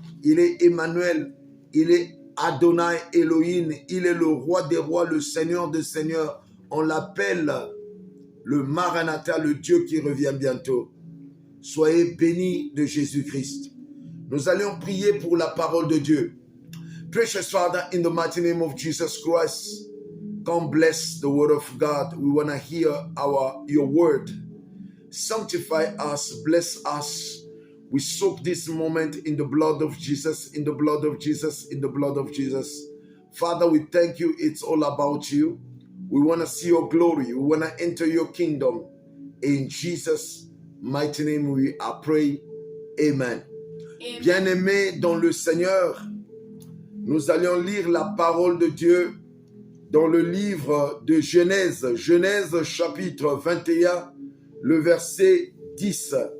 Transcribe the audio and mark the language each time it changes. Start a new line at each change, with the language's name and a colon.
French: Il est Emmanuel. Il est Adonai Elohim. Il est le roi des rois, le Seigneur des seigneurs. On l'appelle le Maranatha, le Dieu qui revient bientôt. Soyez bénis de Jésus-Christ. Nous allons prier pour la parole de Dieu.
English: Precious Father, in the mighty name of Jesus Christ, come bless the word of God. We want to hear your word. Sanctify us, bless us. We soak this moment in the blood of Jesus, in the blood of Jesus, in the blood of Jesus. Father, we thank you. It's all about you. We want to see your glory. We want to enter your kingdom. In Jesus' mighty name we are praying. Amen.
French: Bien-aimés dans le Seigneur, nous allons lire la parole de Dieu dans le livre de Genèse. Genèse chapitre 21, le verset 10.